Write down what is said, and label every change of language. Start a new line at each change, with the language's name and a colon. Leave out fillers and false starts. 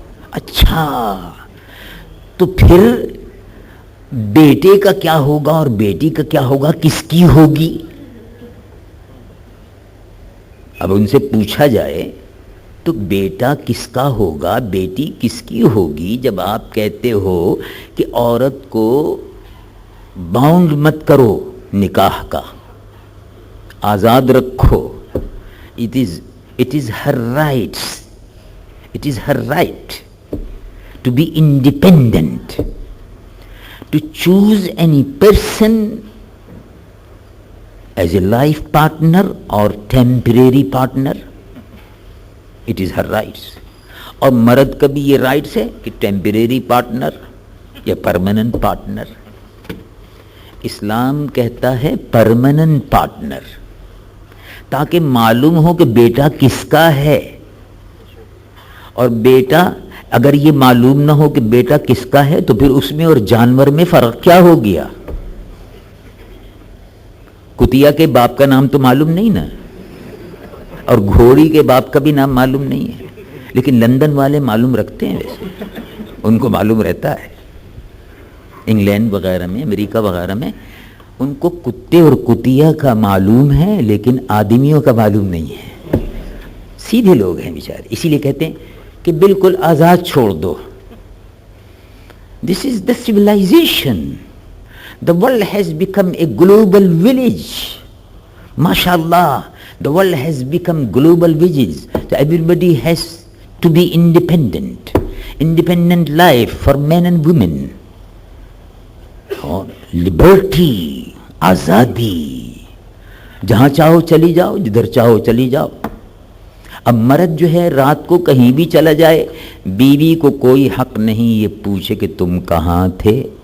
Urdu: اچھا، تو پھر بیٹے کا کیا ہوگا اور بیٹی کا کیا ہوگا؟ کس کی ہوگی؟ اب ان سے پوچھا جائے تو بیٹا کس کا ہوگا، بیٹی کس کی ہوگی؟ جب آپ کہتے ہو کہ عورت کو باؤنڈ مت کرو نکاح کا، آزاد رکھو.
English: It is her rights. It is her right to be independent, to choose any person as a life partner or temporary partner. It is her rights.
Urdu: اور مرد کا بھی یہ رائٹس ہے کہ ٹیمپریری پارٹنر یا پرماننٹ پارٹنر. اسلام کہتا ہے پرماننٹ پارٹنر، تاکہ معلوم ہو کہ بیٹا کس کا ہے. اور بیٹا اگر یہ معلوم نہ ہو کہ بیٹا کس کا ہے تو پھر اس میں اور جانور میں فرق کیا ہو گیا؟ کتیا کے باپ کا نام تو معلوم نہیں نا، اور گھوڑی کے باپ کا بھی نام معلوم نہیں ہے. لیکن لندن والے معلوم رکھتے ہیں، ویسے ان کو معلوم رہتا ہے. انگلینڈ وغیرہ میں، امریکہ وغیرہ میں ان کو کتے اور کتیا کا معلوم ہے، لیکن آدمیوں کا معلوم نہیں ہے. سیدھے لوگ ہیں بیچارے، اسی لیے کہتے ہیں کہ بالکل آزاد چھوڑ دو.
English: This is the civilization. The world has become a global village. MashaAllah, the world has become global village. So everybody has to be independent. Independent life for men and women.
Urdu: اور لبرٹی، آزادی، جہاں چاہو چلی جاؤ، جدھر چاہو چلی جاؤ. اب مرد جو ہے رات کو کہیں بھی چلا جائے، بیوی کو کوئی حق نہیں یہ پوچھے کہ تم کہاں تھے.